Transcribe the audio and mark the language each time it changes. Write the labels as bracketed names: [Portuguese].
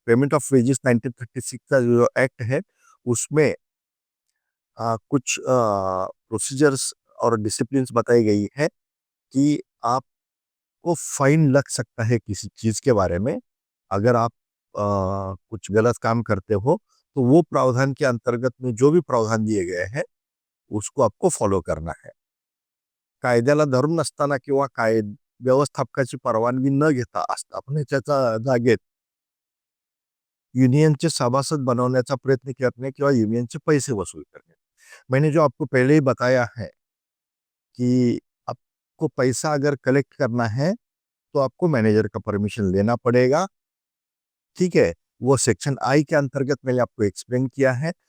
[Hindi] Payment of wages 1936 का जो act है उसमें कुछ प्रोसीजर्स और डिसिप्लिन्स बताई गई है कि आपको फाइन लग सकता है किसी चीज के बारे में अगर आप कुछ गलत काम करते हो, तो वो प्रावधान के अंतर्गत में जो भी प्रावधान दिए गए हैं उसको आपको फॉलो करना है। [Marathi] कायद्याला धरून नसताना किंवा व्यवस्थापकाची परवानगी न घेता आस्थापनेच्या जागेत यूनियनचे सभासद बनवण्याचा प्रयत्न करने किंवा यूनियनचे पैसे वसूल करने। [Hindi] मैंने जो आपको पहले ही बताया है कि आपको पैसा अगर कलेक्ट करना है तो आपको मैनेजर का परमिशन लेना पड़ेगा। ठीक है, वो सेक्शन आई के अंतर्गत मैंने आपको एक्सप्लेन किया है।